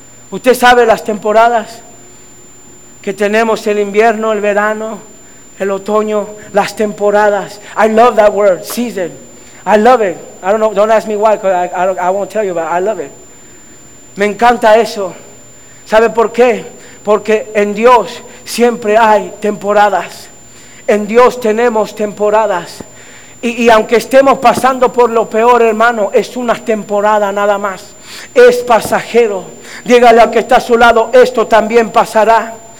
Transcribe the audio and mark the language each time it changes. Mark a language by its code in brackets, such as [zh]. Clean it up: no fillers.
[es] Usted sabe las temporadas que tenemos: el invierno, el verano, el otoño, las temporadas. [en] I love that word, season. I love it. I don't know, don't ask me why, because I won't tell you, but I love it. [es] Me encanta eso. ¿Sabe por qué? Porque en Dios siempre hay temporadas. En Dios tenemos temporadas. Y aunque estemos pasando por lo peor, hermano, es una temporada nada más. Es pasajero. Dígale al que está a su lado, esto también pasará.